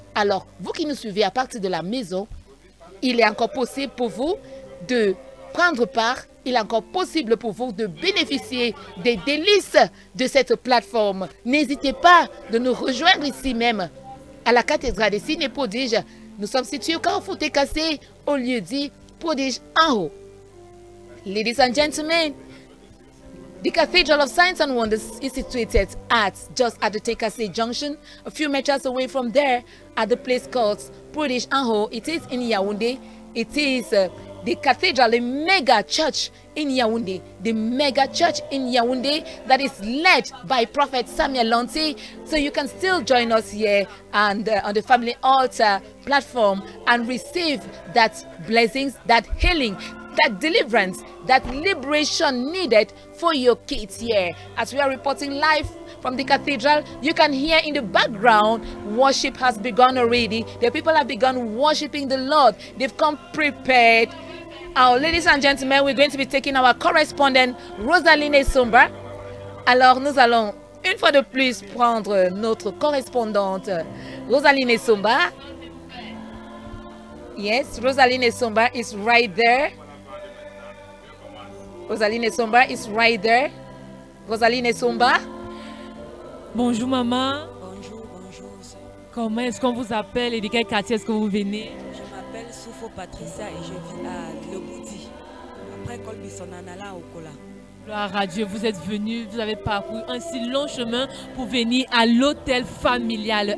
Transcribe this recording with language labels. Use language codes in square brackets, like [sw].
[fr] Alors, vous qui nous suivez à partir de la maison, il est encore possible pour vous de prendre part, il est encore possible pour vous de bénéficier des délices de cette plateforme. N'hésitez pas de nous rejoindre ici même, à la cathédrale des signes et prodiges. Nous sommes situés au Carrefour Técassé, au lieu dit Prodige en haut. [en] Ladies and gentlemen, the Cathedral of Signs and Wonders is situated just at the Técassé Junction, a few meters away from there, at the place called Prodige en haut. It is in Yaoundé. It is the cathedral, a mega church in Yaoundé, the mega church in Yaoundé that is led by Prophet Samuel Lanty. So you can still join us here and on the Family Altar platform and receive that blessings, that healing, that deliverance, that liberation needed for your kids here. As we are reporting live from the cathedral, you can hear in the background, worship has begun already. The people have begun worshiping the Lord. They've come prepared. Ladies and gentlemen, we're going to be taking our correspondent, Rosaline Somba. [fr] Alors, nous allons une fois de plus prendre notre correspondante, Rosaline Somba. [en] Yes, Rosaline Somba is right there. Rosaline Somba is right there. Rosaline Somba. [fr] Bonjour maman. Bonjour, bonjour. Comment est-ce qu'on vous appelle et de quel quartier est-ce que vous venez? Je m'appelle Soufo Patricia et je vis à Globouti. Après Colbissonanala au Kola. Gloire à Dieu, vous êtes venu, vous avez parcouru un si long chemin pour venir à l'hôtel familial.